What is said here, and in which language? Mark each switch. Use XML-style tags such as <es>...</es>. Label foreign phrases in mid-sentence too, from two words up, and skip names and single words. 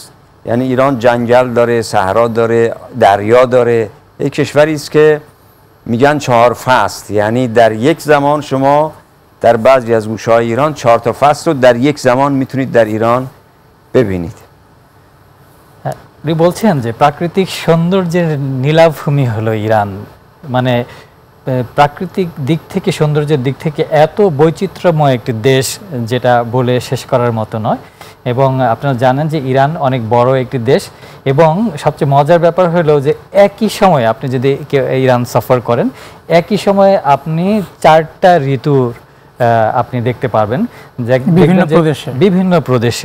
<fa>یعنی ایران جنگل داره، صحرا داره، دریا داره. یک کشوری است که میگن 4 فصل، یعنی در یک زمان شما در بعضی از گوشه‌های ایران 4 تا فصل رو در یک زمان میتونید در ایران ببینید.</fa> <bn>উনি বলছেন যে প্রাকৃতিক সৌন্দর্যের নীলাভূমি হলো ইরান, মানে প্রাকৃতিক দিক থেকে সৌন্দর্যের দিক থেকে এত বৈচিত্র্যময় একটি দেশ যেটা বলে শেষ করার মতো নয়। এবং আপনারা জানেন যে ইরান অনেক বড় একটি দেশ, এবং সবচেয়ে মজার ব্যাপার হলো যে একই সময়ে আপনি যদি ইরান সফর করেন, একই সময়ে আপনি 4টা ঋতুর আপনি দেখতে পারবেন যে বিভিন্ন প্রদেশে।</bn>